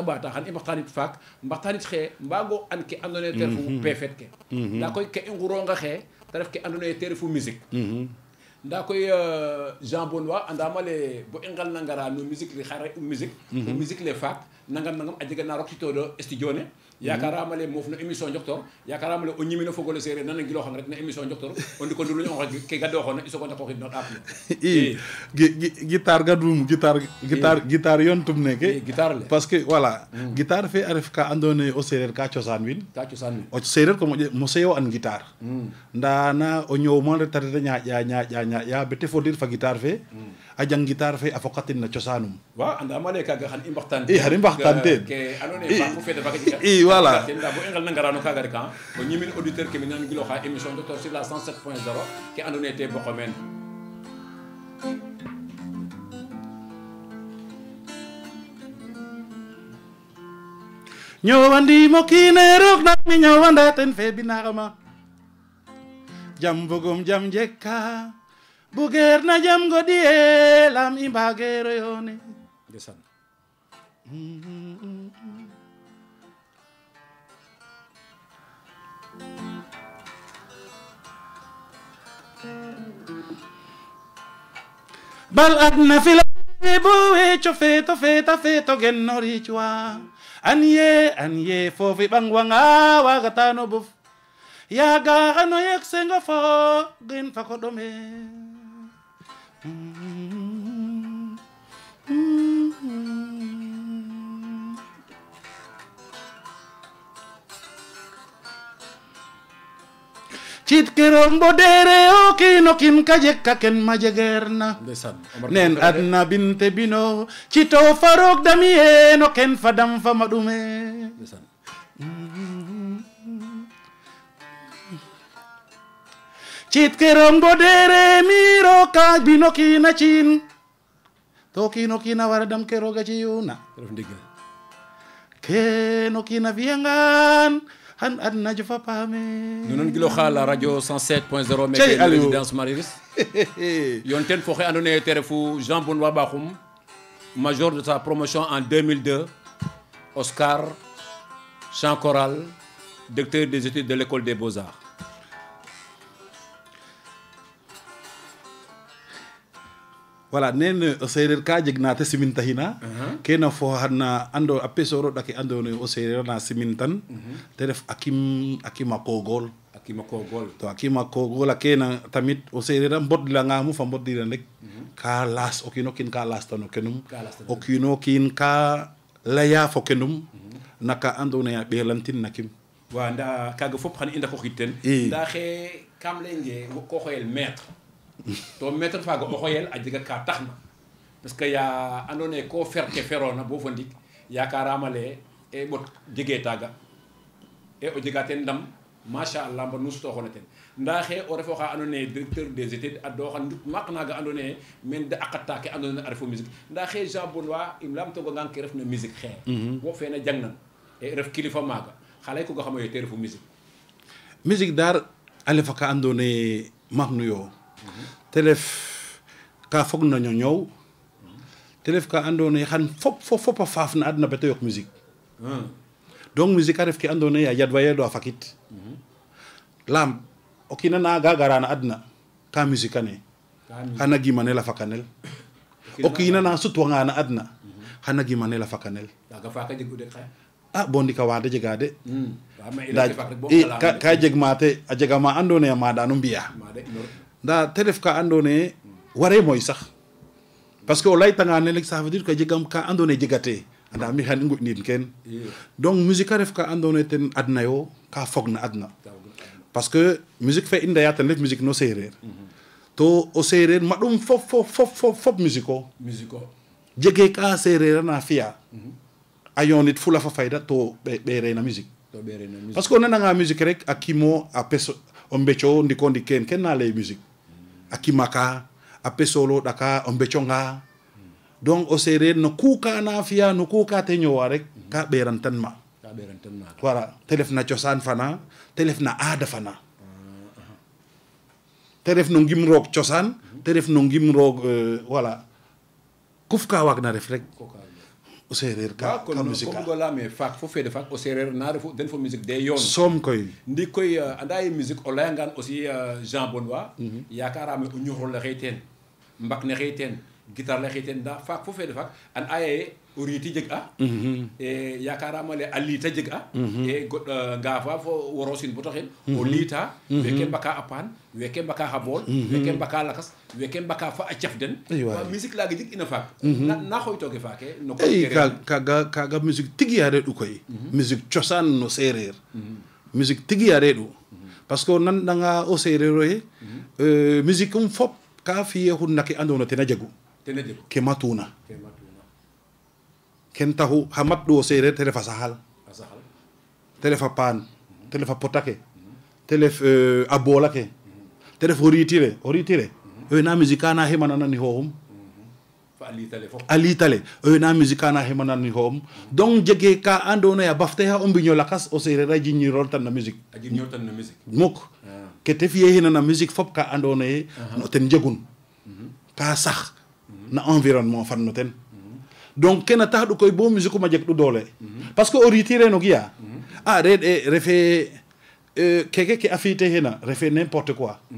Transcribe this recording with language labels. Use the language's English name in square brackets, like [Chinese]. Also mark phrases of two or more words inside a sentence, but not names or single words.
[Serer] ɓaata xan i mbaxtaanit faak mbaxtaanit xe mbaago an ke andoona yee te refu pefet ke ndaa koy ke i nguronga xe te ref ke andoona yee te refu musique ndaa koy Jean Benoit andama le bo i ngal na ngara no musique le xare musique musique le faak nangam a jega na roktitooɗo studio ne yakarama le moof no émission njoktor yakarama le o ñimino fogole seereer nana ngiloxang rek na émission njoktor o ndiko nduluñ onxe ke gadooxoona i sogo ndako xid no ɗaap i guitare gadum guitare yontum neke guitare le [French] parce que voilà [Serer] guitare fe a ref ka andoona yee o seereer ka cosaan win o seereer ko moseyo an guitare ndaa na o ñoow mo reta reta ñaaƴa bete fodir fa guitare fe a jang guitare fe a fokatin na cosaanum waaw andama le kaaga xan i mbaxtaan xan i mbaxtaan teen ke andoona yee faak fo fede faga jega i voilà ndaa bo i ngal na ngarano kaaga rek o ñimin auditeur ke mi nan giloxa [French] émission docteur sur la 107.0 [Serer] ke andoona yee te boqo meen ñowandimo kiine roog nak mi ñowanda ten fe binaxama jam bogum jam jekka bugeer na jam godie lam i mbageero yoone ndeysaan bal adna fila bo weco feeto genno riicwa an ye foofi ɓangwanga wagatano bof yaga xano yek sengo fo gin fa ko ɗome cit kerom bo dere o kino kin ka jekka ken ma jegerna nen adna binte bino cito farok dami e no ken fadam fama ɗume cit kerom bo dere miro ka bino kina cin to kino kina wara dam keroga ci yuna ke no kina viangan han adna jofa paame nonon gilo xala radio 107.0 meke résidence Marie-Rice yon ten fo xe andoona yee te refu [French] Jean Benoit Bakhoum major de sa promotion en 2002 Oscar chant choral directeur des études de l'école des beaux-arts [Serer] voilà nen o seereer ka jeg na te siminta hina kena fo xana ando a pesoro ɗake andoona yee o seereer na simintan te ref a kima koogol to a kima koogol a kena tamit o seereer a mbodlangamu fa mbodiran rek ka laas o kiino kiin ka laastan o kenum o kiino kiin ka laya fo kenum naka andoona yee a ɓeelantin na kim wa nda kaaga fop xan i ndako xid ten ndaa xe kam layonge ko xoyel maître to maître faaga o xoyel a jega ka taxna parce que ya andoona yee ko fer ke feroona bo fo ndik yakarama le e ɓot jege taaga e o jega ten ndam machallah mba nu sutooxoona ten ndaa xe o refo xa andoona yee [French] directeur des études [Serer] a dooxa ndut maak naaga andoona yee men de aqata ke andoona yee a refo musique ndaa xe Jean Benoit im lamtoogangang ke refna musique xe wo feena jangnan e ref kilifa maaga xa lay koga xamo yee te refu musique daar a lefa ka andoona yee maxnu yo te ref ka fog na ñoñow te ref ka andoona yee xan fop a faaf na adna bata yoq musique donc musique a ref ke andoona yee a yadwayeedo a fakit lam o kiina nanga gara na adna ka musique ane xana gimanel a fakanel o kiina na sutwanga na adna xana gimanel a fakanel kaaga faaka jegu de xaya bondi ka wade jegade da ka jeg mate a jega ma andone ma danu mbiya nda te ref ka andone ware moy sax [French] parce que [Serer] o laytanga ne lek [French] ça veut dire que [Serer] jegam ka andone jegate anda mi xan nguj nin ken donc musique a ref ka andone ten adna yo ka fogna adna [French] parce que [Serer] musique fe inda ya ten ref musique no sereer to o sereer madum fop musique o jege ka sereer na fiya ayonit fula fa fayda to be reena musique [French] parce que on [Serer] nanga musique rek akimo a peso on becho ndiko ndiken ken na lay musique akimaka a pesolo daka on bechonga donc o sereer no kuka na fiya no kuka te ñowa rek ka beran tan ma voilà telef na ciosan fana telef na aada fana telef no ngim roog ciosan telef no ngim roog voilà kuf ka wag na ref rek o sereer ka musique ko gola me fak fo fede fak o sereer na refu den fo musique de yon som koy ndi koy andaye musique o layangan aussi Jean Benoît yakarame o ñuxro le xeyten mbak ne xeyten guitar le xeyten da fak fo fede fak an aye o riti jeg a e yakarama le alita jeg a e god ngafa fo worosin boto xen o lita weke mbaka apan weke mbaka habol weke mbaka lakas weke mbaka fa a ciaf den wa musique la jeg ina fak na xoy toge fake no ko kaga musique tigi ya redu koy musique ciosan no sereer musique tigi ya redu [French] parce que [Serer] nan danga o sereer e musique fop ka fiye hunnake andona tena jegu ke matuna ken tahu hamat do sereer te refa sahal te refa pan te refa potake te ref a bolake te ref o ritire na musique ana hemanana ni hohum alitale na musique ana hemanana ni hohum donc jege ka andona ya bafte ha o mbiño lakas o sereer a jiñirol tan na musique mok ke te fiye hina na musique fop ka andona ye no ten jegun ka sax na environnement fan no ten donc kena tax du koy bo musique ma jeg du doole [French] parce que [Serer] o retire no giya red refe keke ke afite hena refe [French] n'importe quoi